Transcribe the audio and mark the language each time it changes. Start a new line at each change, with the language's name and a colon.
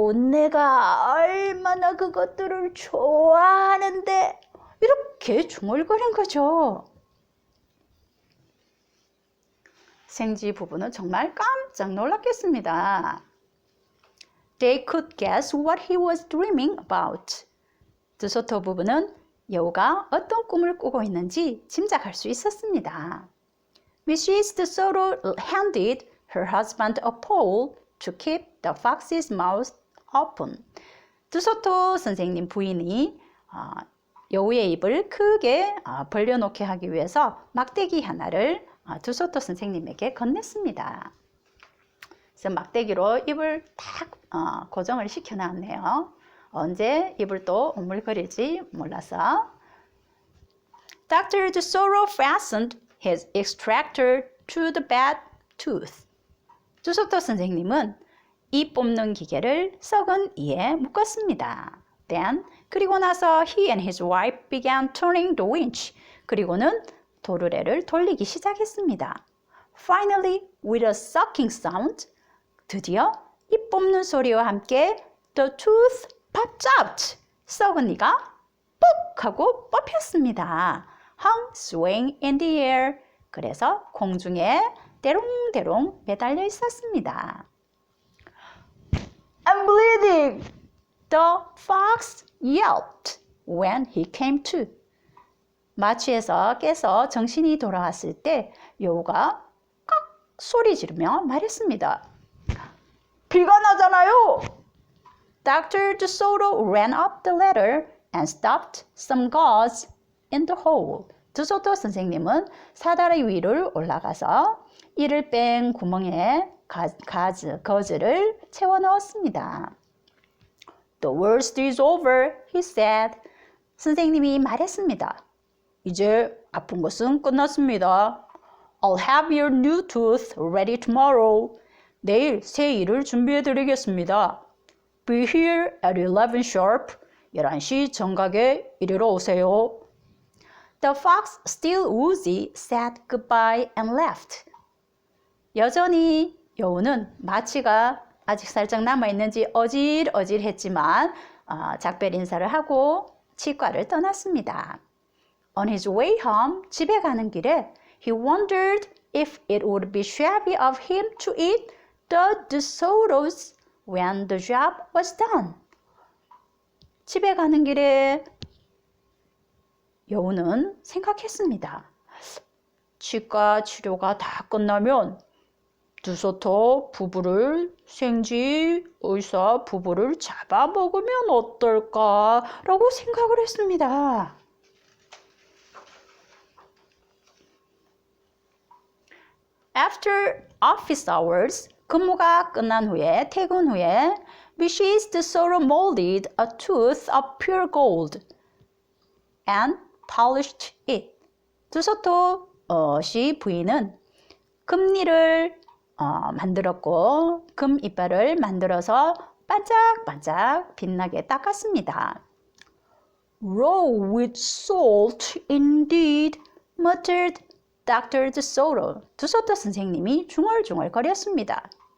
Korean: 내가 얼마나 그것들을 좋아하는데. 이렇게 중얼거린 거죠. 생쥐 부부는 정말 깜짝 놀랐겠습니다.
English: They could guess what he was dreaming about.
Korean: 드소토 부부는 여우가 어떤 꿈을 꾸고 있는지 짐작할 수 있었습니다.
English: Mrs. DeSoto handed her husband a pole to keep the fox's mouth open.
Korean: 드소토 선생님 부인이 여우의 입을 크게 벌려놓게 하기 위해서 막대기 하나를 드소토 선생님에게 건넸습니다. 그래서 막대기로 입을 딱 고정을 시켜놨네요. 언제 입을 또 오물거릴지 몰라서.
English: Dr. DeSoto fastened his extractor to the bad tooth.
Korean: DeSoto 선생님은 이 뽑는 기계를 썩은 이에 묶었습니다.
English: Then,
Korean: 그리고 나서
English: he and his wife began turning the winch.
Korean: 그리고는 도르래를 돌리기 시작했습니다.
English: Finally, with a sucking sound,
Korean: 드디어 이 뽑는 소리와 함께
English: the tooth popped out.
Korean: 썩은 이가 뽁 하고 뽑혔습니다.
English: hung swing in the air.
Korean: 그래서 공중에 대롱대롱 매달려 있었습니다.
English: I'm bleeding! The fox yelped when he came to.
Korean: 마취에서 깨서 정신이 돌아왔을 때 여우가 깍 소리 지르며 말했습니다. 비가 나잖아요! Dr.
English: DeSoto ran up the ladder and stopped some gauze in the hole.
Korean: DeSoto 선생님은 사다리 위를 올라가서 이를 뺀 구멍에 거즈를 채워 넣었습니다.
English: The worst is over, he said.
Korean: 선생님이 말했습니다. 이제 아픈 것은 끝났습니다.
English: I'll have your new tooth ready tomorrow.
Korean: 내일 새 이를 준비해 드리겠습니다.
English: Be here at 11 sharp.
Korean: 11시 정각에 이리로 오세요.
English: The fox, still woozy, said goodbye and left.
Korean: 여전히 여우는 마취가 아직 살짝 남아있는지 어질어질했지만 작별 인사를 하고 치과를 떠났습니다.
English: On his way home,
Korean: 집에 가는 길에
English: he wondered if it would be shabby of him to eat the DeSotos when the job was done.
Korean: 집에 가는 길에 여우는 생각했습니다. 치과 치료가 다 끝나면 DeSoto 부부를 생쥐 의사 부부를 잡아먹으면 어떨까라고 생각을 했습니다.
English: After office hours,
Korean: 근무가 끝난 후에 퇴근 후에 Mrs.
English: DeSoto molded a tooth of pure gold and polished it.
Korean: DeSoto 씨 부인은 금리를 만들었고 금 이빨을 만들어서 반짝반짝 빛나게 닦았습니다.
English: Raw with salt indeed, muttered Dr. DeSoto.
Korean: DeSoto 선생님이 중얼중얼 거렸습니다.